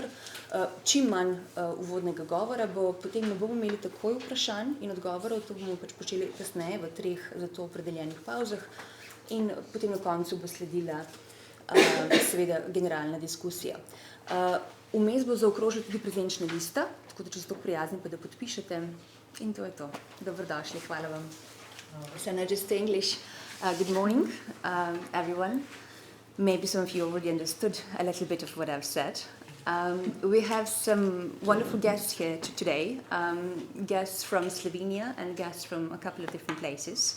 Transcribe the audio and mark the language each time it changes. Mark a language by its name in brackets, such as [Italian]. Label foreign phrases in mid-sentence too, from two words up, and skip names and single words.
[Slovenian] Čim manj uvodnega govora, potem ne bomo imeli takoj vprašanj in odgovorov, to bomo pač počeli kasneje v 3 za to opredeljenih pavzah in potem na koncu bo sledila seveda generalna diskusija. Vmes bo zaokrožila tudi prezenčna lista, tako da če ste prijazni, pa da podpišete. In to je to. Dobrodošli, hvala vam. [English] So now just English. Good morning, everyone. Maybe some of you already understood a little bit of what I've said. We have some wonderful guests here today, guests from Slovenia and guests from a couple of different places.